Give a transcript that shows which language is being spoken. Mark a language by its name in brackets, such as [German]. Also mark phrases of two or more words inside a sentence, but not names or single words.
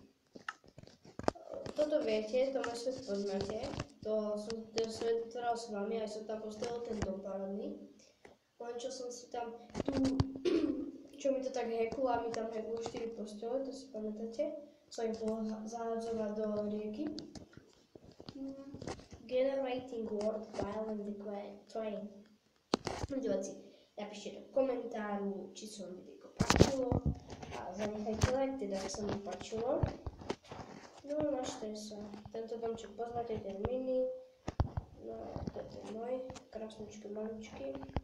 [Slovak] Toto viete, to môj svet poznáte, to som ten svet vytváral s vami, aj som tam postavil ten dom parodný, len čo som si tam tu čo mi to tak heklo a mi tam heklo 4 postele, to si pamätáte? Som ich bol zahádzovať do rieky. [English] Generating world while in the train. [Slovak] Diváci, napíšte do komentáru, či sa vám videjko páčilo a zanechajte like, teda ak sa mi páčilo. No, našte sa. Tento domček poznáte, ten mini. No, toto je môj, krásničky, maličky.